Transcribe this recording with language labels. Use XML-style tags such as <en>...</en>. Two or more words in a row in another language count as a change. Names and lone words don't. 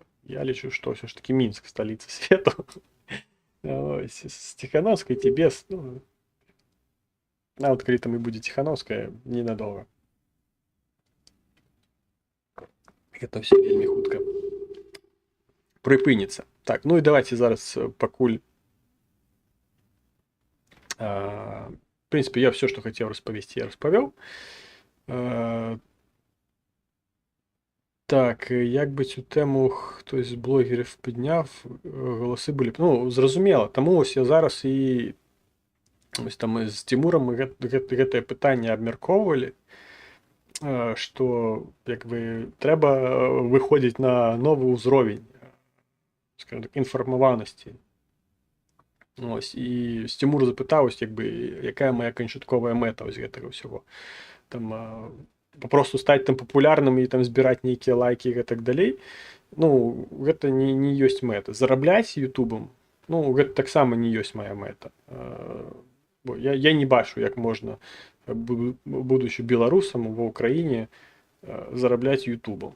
<be>Я лічу, што ўсё ж такі Мінск — сталіца свету. Ось, з Ціхановскай ці без, ну, нават калі там і будзе Ціхановская, ненадолго. Гэта ўсё вельмі хутка прыпыніцца. Так, ну і давайте зараз пакуль</be> <ru>в принципе, я все, что хотел</ru> <be>распавесці, я распавёў.</be> <uk>Так, як би цю тему хтось з блогерів підняв, голоси були. Ну, зрозуміло. Тому ось я зараз і ось там з Тимуром ми гэтае питання</uk> <be>абмяркоўвалі, што</be> <uk>якби треба виходити на новий узровень, скажімо так, інформованості. Ось, і з Тимура запитав, ось, якби, яка моя канчаткова мета ось гэтага всього.</uk> <be>Там попросту стаць там папулярным і там збіраць нейкія лайки і так далей. Ну, гэта не ёсць мэта. Зарабляць ютубам, ну, гэта таксама не ёсць моя мэта. Бо я не бачу, як можна, будучи беларусам ва ўкраіне, зарабляць ютубам.</be>